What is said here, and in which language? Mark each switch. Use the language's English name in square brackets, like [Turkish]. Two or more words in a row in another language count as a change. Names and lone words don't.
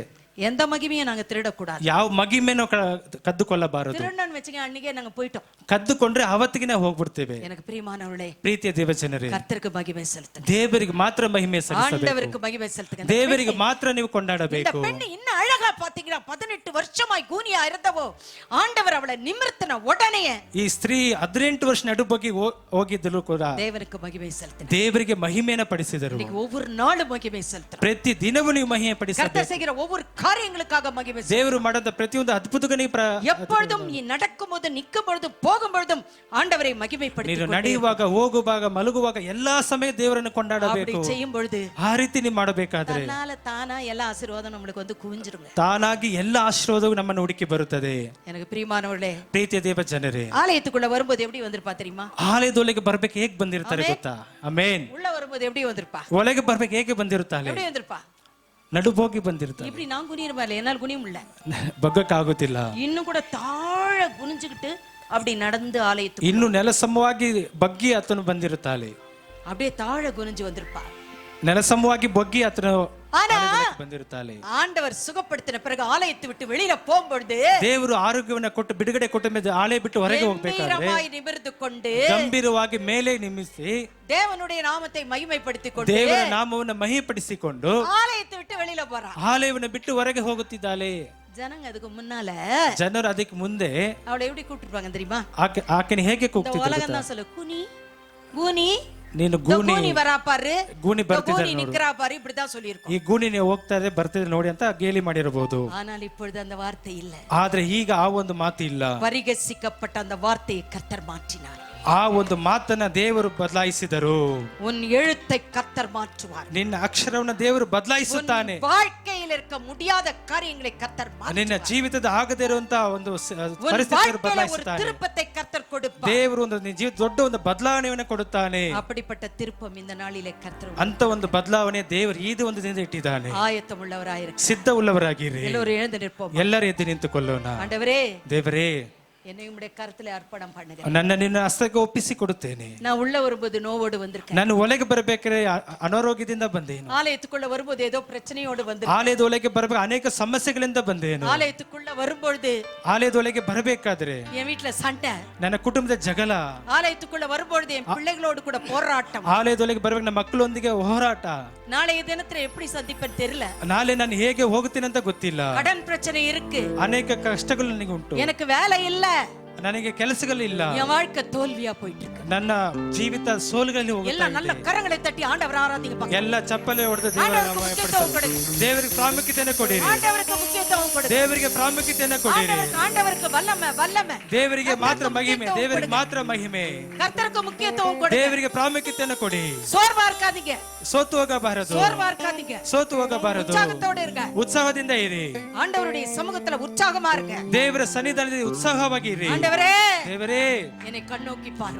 [Tamil] எந்த மகிமையும் நாங்க திருடக்கூடாது. [Kannada] ಯಾವ ಮಹಿಮೆನೂ ಕದ್ದುಕೊಳ್ಳಬಾರದು. [Tamil] திருடன்னு வச்சுங்க, அன்னைக்கே நாங்க போயிட்டோம். [Kannada] ಕದ್ದುಕೊಂಡ್ರೆ ಅವತ್ತಿಗೆ ನಾವು ಹೋಗ್ಬಿಡ್ತೇವೆ. [Tamil] எனக்கு பிரியமானவர்களே, [Kannada] ಪ್ರೀತಿಯ ದೇವ ಜನರೇ, [Tamil] கர்த்தருக்கு மகிமை செலுத்துங்க. [Kannada] ದೇವರಿಗೆ ಮಾತ್ರ ಮಹಿಮೆ ಸಲ್ಲಿಸಬೇಕು. [Tamil] ஆண்டவருக்கு மகிமை செலுத்துங்க. [Kannada] ದೇವರಿಗೆ ಮಾತ್ರ ನೀವು [Tamil] இந்த [Kannada] ಕೊಂಡಾಡಬೇಕು. [Tamil] பெண் இன்னும் அழகா பாத்தீங்கன்னா, 18 வருஷமாய் கூனியா இருந்தவோ ஆண்டவர் அவளை நிமிர்த்தின உடனே [Kannada] ಈ ಸ್ತ್ರೀ 18 ವರ್ಷ ನಡುಬಗಿ ಹೋಗಿದ್ದಲು ಕೂಡ [Tamil] தேவனுக்கு மகிமை செலுத்தினார். [Kannada] ದೇವರಿಗೆ ಮಹಿಮೆನ ಪಡಿಸಿದರು. [Tamil] இன்னைக்கு ஒவ்வொரு நாளும் மகிமை செலுத்துறார். [Kannada] ಪ್ರತಿ ದಿನವೂ ನೀವು ಮಹಿಮೆ ಪಡಿಸಬೇಕು. [Tamil] கர்த்தர் செய்கிற ஒவ்வொரு காரியங்களுக்காக மகிமை செலுத்துறார். [Kannada] ದೇವರು ಮಾಡಿದ ಪ್ರತಿಯೊಂದು ಅದ್ಭುತಕ್ಕೆ ನೀವು [Tamil] எப்பொழுதும் நீ நடக்கும்போது, நிற்கும் பொழுதும், போகும் பொழுதும் ஆண்டவரை மகிமைப்படுத்தி [Kannada] ನೀನು ನಡೆಯುವಾಗ, ಹೋಗುವಾಗ, ಮಲಗುವಾಗ ಎಲ್ಲಾ ಸಮಯ ದೇವರನ್ನು [Tamil] அப்படி [Kannada] ಕೊಂಡಾಡಬೇಕು. [Tamil] செய்யும் பொழுது [Kannada] ಆ ರೀತಿ ನೀವು ಮಾಡಬೇಕಾದ್ರೆ [Tamil] தன்னால தானா எல்லா ஆசீர்வாதம் நம்மளுக்கு வந்து குவிஞ்சிருங்க. [Kannada] ತಾನಾಗಿ ಎಲ್ಲ ಆಶೀರ್ವಾದವು ನಮ್ಮನ್ನು ಹುಡುಕಿ ಬರುತ್ತದೆ. [Tamil] எனக்கு பிரியமானவர்களே, [Kannada] ಪ್ರೀತಿಯ ದೇವ ಜನರೇ, [Tamil] ஆலயத்துக்குள்ள வரும்போது எப்படி வந்திருப்பா தெரியுமா? [Kannada] ಆಲಯದೊಳಗೆ ಬರ್ಬೇಕು ಹೇಗೆ ಬಂದಿರ್ತಾರೆ ಗೊತ್ತಾ? ಆಮೇನ್. [Tamil] உள்ள வரும்போது எப்படி வந்திருப்பா? [Kannada] ಒಳಗೆ ಬರ್ಬೇಕು ಹೇಗೆ ಬಂದಿರುತ್ತಾಳೆ? [Tamil] எப்படி வந்திருப்பா? [Kannada] ನಡುಬೋಗಿ ಬಂದಿರ್ತಾಳೆ. [Tamil] இப்படி நான் குனியிருப்பா இல்ல, என்னால் குனியும் இல்ல, [Kannada] ಬಗ್ಗಕ್ಕಾಗುತ್ತಿಲ್ಲ. [Tamil] இன்னும் கூட தாழ குனிஞ்சுக்கிட்டு அப்படி நடந்து ஆலயத்துக்கு. [Kannada] ಇನ್ನು ನೆಲ ಸಮವಾಗಿ ಬಗ್ಗಿ ಆತನು ಬಂದಿರುತ್ತಾಳೆ. [Tamil] அப்படியே தாழ குனிஞ்சு வந்திருப்பார். [Kannada] ನೆಲಸಮವಾಗಿ ಬೊಗ್ಗಿ ಆತನ [Tamil] ஆனா [Kannada] ಬಂದಿರುತ್ತಾಳೆ. [Tamil] ஆண்டவர் சுகப்படுத்தின பிறகு ஆலயத்தை விட்டு வெளியில போகும்பொழுது [Kannada] ದೇವರು ಆರೋಗ್ಯವನ್ನ ಕೊಟ್ಟು ಬಿಡುಗಡೆ ಕೊಟ್ಟ ಮೇಲೆ ಆಲಯ ಬಿಟ್ಟು ಹೊರಗೆ ಹೋಗ್ಬೇಕಾದ್ರೆ ಗಂಭೀರವಾಗಿ ನಿಮಿರ್ದು ಕೊಂಡು ಗಂಭೀರವಾಗಿ ಮೇಲೆ ನಿಮಿಸಿ [Tamil] தேவனுடைய நாமத்தை மகிமைப்படுத்திக் கொண்டு [Kannada] ದೇವರ ನಾಮವನ್ನು ಮಹಿಮೆಪಡಿಸಿಕೊಂಡು [Tamil] ஆலயத்தை விட்டு வெளியில போறா. [Kannada] ಆಲಯವನ್ನು ಬಿಟ್ಟು ಹೊರಗೆ ಹೋಗುತ್ತಿದ್ದಾಳೆ. [Tamil] ஜனங்க அதுக்கு முன்னால [Kannada] ಜನರು ಅದಕ್ಕೆ ಮುಂದೆ [Tamil] அவளை எப்படி கூப்பிட்டுருப்பாங்க தெரியுமா? [Kannada] ಆಕೆನ ಹೇಗೆ [Tamil] இந்த [Kannada] ಕೂಗ್ತಿದ್ರು [Tamil] உலகம் தான் சொல்ல கூனி கூனி [Kannada] ನೀನು [Tamil] இந்த [Kannada] ಗೂನಿ [Tamil] கூனி வரா பாரு, [Kannada] ಗೂನಿ [Tamil] இந்த [Kannada] ಬರ್ತಿದ್ದಾರೆ [Tamil] கூனி [Kannada] ನೋಡು, [Tamil] நிக்கிறா பாரு, இப்படிதான் சொல்லியிருக்கோம். [Kannada] ಈ ಗೂನಿ ನೀವು ಹೋಗ್ತಾ ಇದೆ ಬರ್ತಿದೆ ನೋಡಿ ಅಂತ ಗೇಲಿ ಮಾಡಿರಬಹುದು. [Tamil] ஆனால் இப்பொழுது அந்த வார்த்தை இல்ல. [Kannada] ಆದ್ರೆ ಈಗ ಆ ಒಂದು ಮಾತು ಇಲ್ಲ. [Tamil] பரிகசிக்கப்பட்ட அந்த வார்த்தையை கர்த்தர் மாற்றினார். [Kannada] ಆ ಒಂದು ಮಾತನ್ನ ದೇವರು ಬದಲಾಯಿಸಿದರು. [Tamil] உன் எழுத்தை கர்த்தர் மாற்றுவார். [Kannada] ನಿನ್ನ ಅಕ್ಷರವನ್ನು ದೇವರು ಬದಲಾಯಿಸುತ್ತಾನೆ. [Tamil] வாழ்க்கையில் இருக்க முடியாத காரியங்களை கர்த்தர் மாற்றுவார். [Kannada] ನಿನ್ನ ಜೀವಿತದ ಆಗದೇ ಇರುವಂತಹ ಒಂದು ಪರಿಸ್ಥಿತಿಯನ್ನು [Tamil] ஒரு [Kannada] ಬದಲಾಯಿಸುತ್ತಾನೆ. [Tamil] திருப்பத்தை கர்த்தர் கொடுப்பார். [Kannada] ದೇವರು ಒಂದು ಜೀವಿತ ದೊಡ್ಡ ಒಂದು ಬದಲಾವಣೆಯನ್ನು ಕೊಡುತ್ತಾನೆ. [Tamil] அப்படிப்பட்ட திருப்பம் இந்த நாளிலே கர்த்தர் [Kannada] ಅಂತ ಒಂದು ಬದಲಾವಣೆ ದೇವರು ಈ ಒಂದು ದಿನದಿಂದ ಇಟ್ಟಿದ್ದಾನೆ. [Tamil] ஆயத்தம் உள்ளவராயிருக்க [Kannada] ಸಿದ್ಧವುಳ್ಳವರಾಗಿರಿ. [Tamil] எல்லோரும் எழுந்து நிற்போம். [Kannada] ಎಲ್ಲರೂ ಎದ್ದು ನಿಂತುಕೊಳ್ಳೋಣ. [Tamil] ஆண்டவரே, [Kannada] ದೇವರೇ, [Tamil] என்னை உம்முடைய கருத்துல அர்ப்பணம் பண்ணுங்க. [Kannada] ನನ್ನ ನಿನ್ನ ಹಸ್ತಕ್ಕೆ ಒಪ್ಪಿಸಿ ಕೊಡುತ್ತೇನೆ. [Tamil] நான் உள்ள வரும்போது நோவோடு வந்திருக்கேன். [Kannada] ನಾನು ಒಳಗೆ ಬರಬೇಕಾದ್ರೆ ಅನಾರೋಗ್ಯದಿಂದ ಬಂದೇನು. [Tamil] ஆலயத்துக்குள்ள வரும்போது ஏதோ பிரச்சனையோடு வந்து [Kannada] ಆಲಯದ ಒಳಗೆ ಬರಬೇಕು ಅನೇಕ ಸಮಸ್ಯೆಗಳಿಂದ ಬಂದೇನು. [Tamil] ஆலயத்துக்குள்ள வரும்பொழுது [Kannada] ಆಲಯದ ಒಳಗೆ ಬರಬೇಕಾದ್ರೆ [Tamil] என் வீட்டுல சண்டை, [Kannada] ನನ್ನ ಕುಟುಂಬದ ಜಗಳ, [Tamil] ஆலயத்துக்குள்ள வரும்பொழுது என் பிள்ளைகளோடு கூட போராட்டம், [Kannada] ಆಲಯದೊಳಗೆ ಬರಬೇಕು ನಮ್ಮ ಮಕ್ಕಳೊಂದಿಗೆ ಹೋರಾಟ, [Tamil] நாளைய தினத்துல எப்படி சந்திப்பேன் தெரியல, [Kannada] ನಾಳೆ ನಾನು ಹೇಗೆ ಹೋಗುತ್ತೇನೆ ಅಂತ ಗೊತ್ತಿಲ್ಲ, [Tamil] கடன் பிரச்சனை இருக்கு, [Kannada] ಅನೇಕ ಕಷ್ಟಗಳು ನನಗೆ ಉಂಟು, [Tamil] எனக்கு வேலை இல்ல, [Kannada] ನನಗೆ ಕೆಲಸಗಳಿಲ್ಲ, [Tamil] என் வாழ்க்கை தோல்வியா போயிட்டு இருக்கு. [Kannada] ನನ್ನ ಜೀವಿತ ಸೋಲುಗಳಲ್ಲಿ ಹೋಗುತ್ತಾ [Tamil] எல்லாம் நல்ல [Kannada] ಇದೆ. [Tamil] கரங்களை தட்டி ஆண்டவர் ஆராதிங்க. [Kannada] ಎಲ್ಲ ಚಪ್ಪಲೆ ಹೊಡೆದು [Tamil] ஆண்டவருக்கு முக்கியத்துவம் கொடு. [Kannada] ದೇವರಿಗೆ ಪ್ರಾಮುಖ್ಯತೆಯನ್ನು ಕೊಡಿರಿ. [Tamil] ஆண்டவருக்கு முக்கியத்துவம் கொடு. [Kannada] ದೇವರಿಗೆ ಪ್ರಾಮುಖ್ಯತೆಯನ್ನು ಕೊಡಿರಿ. [Tamil] ஆண்டவருக்கு வல்லமை வல்லமை. [Kannada] ದೇವರಿಗೆ ಮಾತ್ರ ಮಹಿಮೆ, ದೇವರಿಗೆ ಮಾತ್ರ ಮಹಿಮೆ. [Tamil] கர்த்தருக்கு முக்கியத்துவம் கொடு. [Kannada] ದೇವರಿಗೆ ಪ್ರಾಮುಖ್ಯತೆಯನ್ನು ಕೊಡಿ. [Tamil] சோர்வா இருக்காதீங்க. [Kannada] ಸೋತು ಹೋಗಬಾರದು, [Tamil] சோர்வா இருக்காதீங்க. [Kannada] ಸೋತು ಹೋಗಬಾರದು, [Tamil] உற்சாகத்தோட இருங்க. [Kannada] ಉತ್ಸಾಹದಿಂದ ಇರಿ. [Tamil] ஆண்டவருடைய சமூகத்துல உற்சாகமா இருங்க. [Kannada] ದೇವರ ಸನ್ನಿಧಾನದಲ್ಲಿ ಉತ್ಸಾಹವಾಗಿ ಇರಿ. [Tamil] ஆண்டவரே, [Kannada] ದೇವರೇ, [Tamil] என்னை கண்ணோக்கி பாரு.